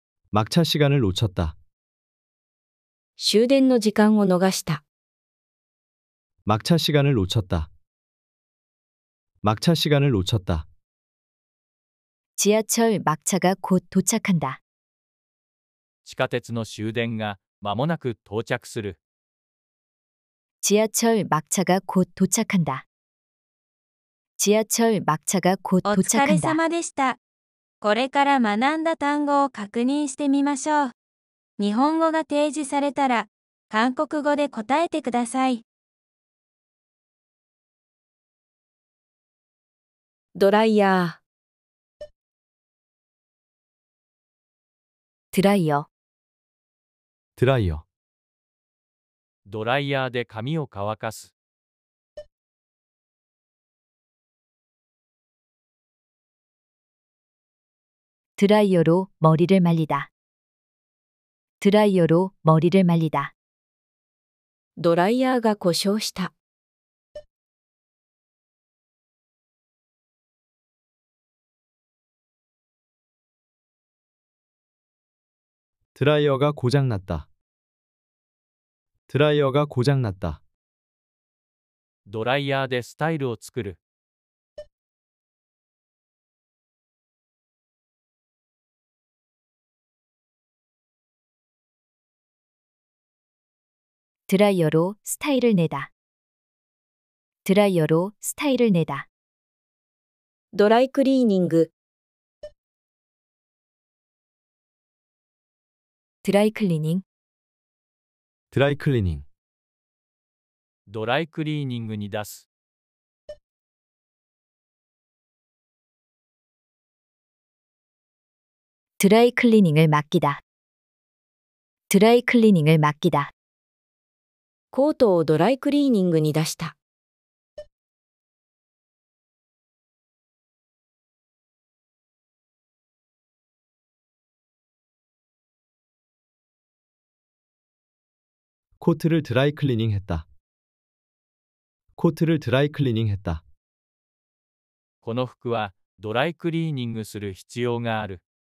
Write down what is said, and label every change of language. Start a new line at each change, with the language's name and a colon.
Korean: 막차 시간을 놓쳤다.
Japanese: 終電の時間を逃した。
Korean: 막차 시간을 놓쳤다. 막차 시간을 놓쳤다. 지하철 막차가 곧 도착한다.
Japanese: 地下鉄の終電が間もなく到着する。
Korean: 지하철 막차가 곧 도착한다. 지하철 막차가 곧
Japanese: お疲れ
Korean: 도착한다.
Japanese: 様でした。これから学んだ単語を確認してみましょう。日本語が提示されたら、韓国語で答えてください。ドライヤー。
Korean: 드라이어, 드라이어.
Japanese: ドライヤーで髪を乾かす。
Korean: 드라이어로 머리를 말리다. 드라이어로 머리를 말리다.
Japanese: ドライヤーが故障した。
Korean: 드라이어가 고장났다. 드라이어가 고장났다.
Japanese: ドライヤーでスタイルを作る。
Korean: 드라이어로 스타일을 내다. 드라이어로 스타일을 내다.
Japanese: ドライクリーニング。
Korean: 드라이 클리닝. 드라이 클리닝.
Japanese: ドライクリーニングに出す。
Korean: 드라이 클리닝을 맡기다. 드라이 클리닝을 맡기다.
Japanese: コートをドライクリーニングに出した。
Korean: 코트를 드라이 클리닝 했다. 코트를 드라이 클리닝 했다.
Japanese: この服はドライクリーニングする必要がある。